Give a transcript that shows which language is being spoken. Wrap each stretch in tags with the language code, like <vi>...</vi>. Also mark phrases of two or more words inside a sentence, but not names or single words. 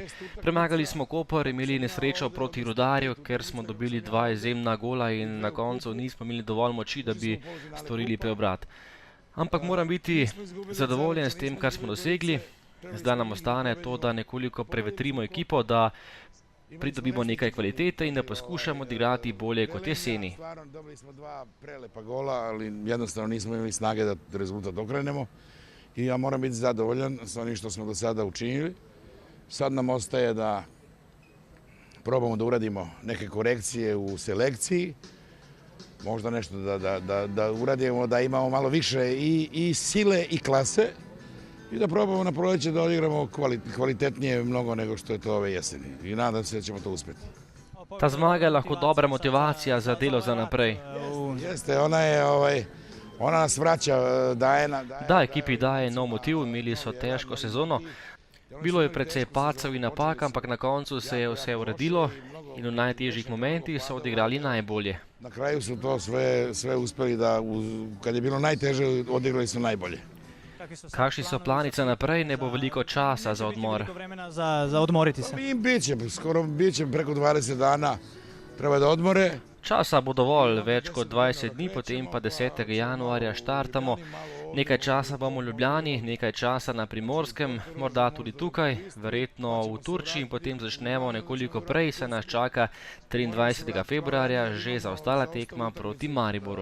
<sl>Premagali smo Koper, imeli nesrečo proti Rudarju, ker smo dobili 2 izjemna gola in na koncu nismo imeli dovolj moči, da bi storili preobrat. Ampak moram biti zadovoljen s tem, kar smo dosegli. Zdaj nam ostane to, da nekoliko prevetrimo ekipo, da pridobimo nekaj kvalitete in da poskušamo odigrati bolje kot jeseni.</sl> <sr>Dobili smo 2 prelepa gola, ali jednostavno nismo imali snage da rezultat okrenemo. I ja moram biti zadovoljan s onim što smo do sada učinili. Sad nam ostaje da probamo da uradimo neke korekcije u selekciji. Možda nešto da uradimo, da imamo malo više i sile i klase. I da probamo na proleće da odigramo kvalitetnije mnogo nego što je to ove jeseni. I nadam se da ćemo to uspjeti.</sr> <sl>Ta zmaga je lahko dobra motivacija za delo za naprej.</sl> <sr>Jeste, ona nas vraća, daje.</sr> <sl>Da, ekipi daje nov motiv, imeli so težko sezono. Bilo je precej padcev in napak, ampak na koncu se je vse uredilo in v najtežjih momentih so odigrali najbolje.</sl> <sr>Na kraju su to sve uspeli da, kad je bilo najteže, odigrali su najbolje.</sr> <sl>Kakšni so plani za naprej, ne bo veliko časa za odmor.</sl> <sr>Veliko vremena za odmoriti se. I bit će, skoro bit će preko 20 dana, treba da odmore.</sr> <sl>Časa bo dovolj, več kot 20 dni, potem pa 10. januarja štartamo. Nekaj časa bomo v Ljubljani, nekaj časa na Primorskem, morda tudi tukaj, verjetno v Turčiji in potem začnemo nekoliko prej, saj nas čaka 23. februarja že zaostala tekma proti Mariboru.</sl>